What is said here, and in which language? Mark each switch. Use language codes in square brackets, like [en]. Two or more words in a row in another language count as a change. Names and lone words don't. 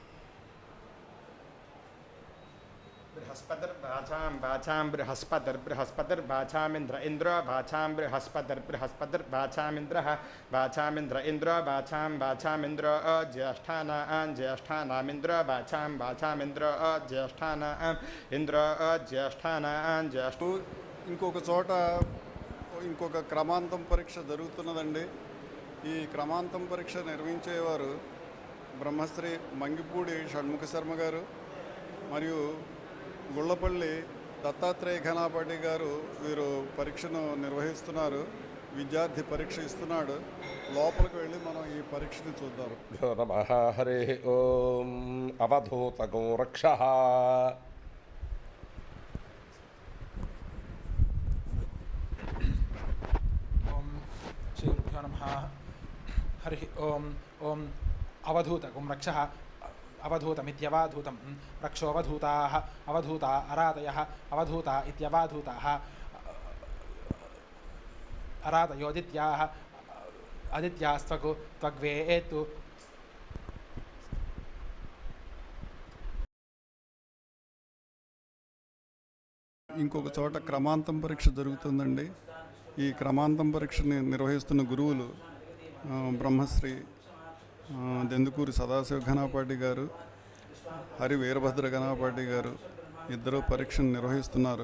[sa] बृहस्पतिर्वाचामिन्द्र इन्द्रो वाचां बृहस्पतिर्वाचामिन्द्रः वाचामिन्द्र इन्द्रो वाचामिन्द्रो ज्येष्ठानामिन्द्रो वाचामिन्द्रो ज्येष्ठानां [te] ఇంకొక చోట ఇంకొక క్రమాంతం పరీక్ష జరుగుతున్నదండి. ఈ క్రమాంతం పరీక్ష నిర్వహించేవారు బ్రహ్మశ్రీ మంగిపూడి షణ్ముఖ శర్మ గారు మరియు గుళ్ళపల్లి దత్తాత్రేయ ఘనాపాటి గారు. వీరు పరీక్షను నిర్వహిస్తున్నారు. విద్యార్థి పరీక్ష ఇస్తున్నాడు. లోపలికి వెళ్ళి మనం ఈ పరీక్షని చూద్దాం. [sa] నమః హరి ఓం అవధూతగో రక్షః गुरुभ्यो नमः हरिः ओम् ओम् अवधूतगुं रक्षः अवधूतमित्यवधूतं रक्षोऽवधूताः अवधूता अरादयः अवधूता इत्यवधूताः अरादयोदित्याः आदित्यास्त्वगु त्वग्वेतु [te] ఇంకొక చోట క్రమాంతం పరీక్ష జరుగుతుందండి. ఈ క్రమాంతం పరీక్షని నిర్వహిస్తున్న గురువులు బ్రహ్మశ్రీ దెందుకూరి సదాశివ ఘనాపాటి గారు, హరి వీరభద్ర ఘనాపాటి గారు ఇద్దరు పరీక్షను నిర్వహిస్తున్నారు.